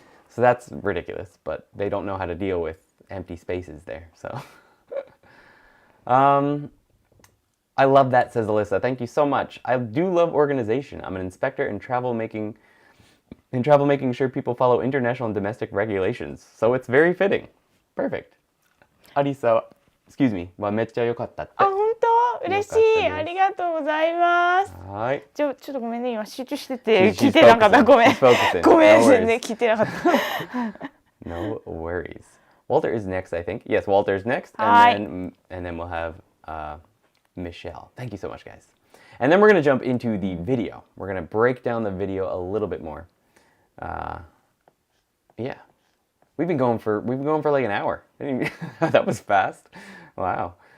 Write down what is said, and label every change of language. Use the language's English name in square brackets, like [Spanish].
[English] So that's ridiculous, but they don't know how to deal with empty spaces there, so. I love that, says Alyssa. Thank you so much. I do love organization. I'm an inspector in travel making sure people follow international and domestic regulations. So it's very fitting. Perfect. Arisa, excuse me. [Japanese] はめっちゃ良かったって。あ、本当？嬉しい。ありがとうございます。はい。ちょっとごめんね。今集中してて聞いてなかった。ごめん。ごめん全然聞いてなかった。 [English] No worries. Walter is next, I think. Yes, Walter is next, and then we'll have Michelle. Thank you so much, guys. And then we're going to jump into the video. We're going to break down the video a little bit more. Yeah, we've been going for like an hour. That was fast. Wow.